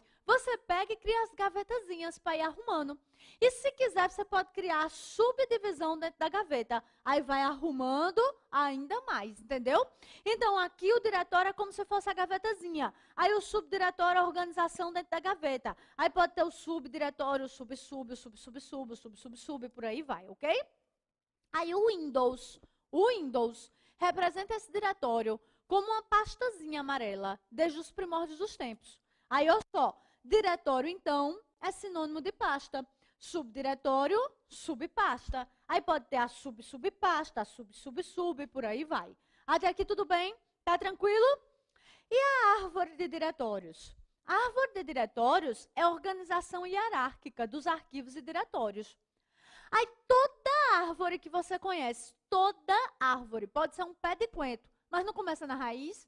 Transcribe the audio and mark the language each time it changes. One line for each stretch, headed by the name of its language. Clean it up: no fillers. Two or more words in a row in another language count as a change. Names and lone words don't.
Portuguese: Você pega e cria as gavetazinhas para ir arrumando. E se quiser, você pode criar a subdivisão dentro da gaveta. Aí vai arrumando ainda mais, entendeu? Então, aqui o diretório é como se fosse a gavetazinha. Aí o subdiretório é a organização dentro da gaveta. Aí pode ter o subdiretório, o sub-sub, o sub-sub-sub, o sub-sub-sub, por aí vai, ok? Aí o Windows representa esse diretório como uma pastazinha amarela, desde os primórdios dos tempos. Aí, olha só, diretório, então, é sinônimo de pasta. Subdiretório, subpasta. Aí pode ter a sub-subpasta, a sub-sub-sub, por aí vai. Até aqui tudo bem? Tá tranquilo? E a árvore de diretórios? A árvore de diretórios é a organização hierárquica dos arquivos e diretórios. Aí toda árvore que você conhece, toda árvore, pode ser um pé de coentro, mas não começa na raiz?